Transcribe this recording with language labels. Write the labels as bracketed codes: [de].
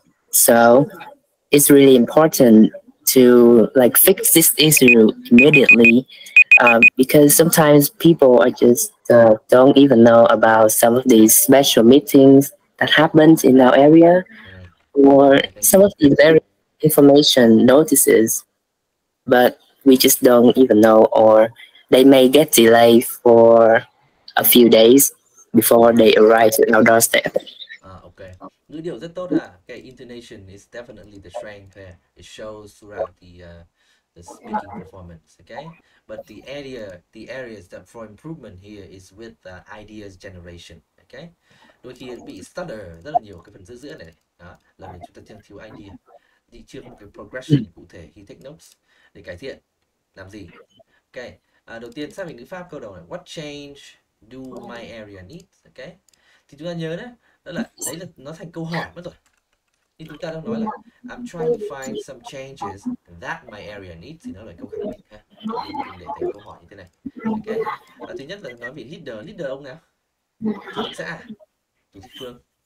[en] So it's really important to like fix this issue immediately, because sometimes people are just don't even know about some of these special meetings that happens in our area, or some of the very information notices, but we just don't even know, or they may get delayed for a few days before they arrive at our doorstep. [vi] Okay. Ngữ điệu rất tốt hả? [en] Okay, intonation is definitely the strength there. It shows throughout the speaking performance. Okay, but the areas that for improvement here is with ideas generation. [vi] Okay, đôi khi bị stutter rất là nhiều cái phần giữa giữa này. Đó, là vì chúng ta thiếu idea, thì chưa có một cái progression cụ thể khi take notes để cải thiện. Làm gì? Ok, đầu tiên xác định ngữ pháp câu đầu này. [en] What change do my area need? [vi] Ok, thì chúng ta nhớ đấy, đấy là nó thành câu hỏi mất rồi. Nhưng chúng ta đang nói là [en] I'm trying to find some changes that my area needs, [vi] thì nó là câu khẳng định ha. Đừng để thành câu hỏi như thế này. Ok, thứ nhất là nói về leader ông nào? Chủ tịch xã à? Chủ tịch phường?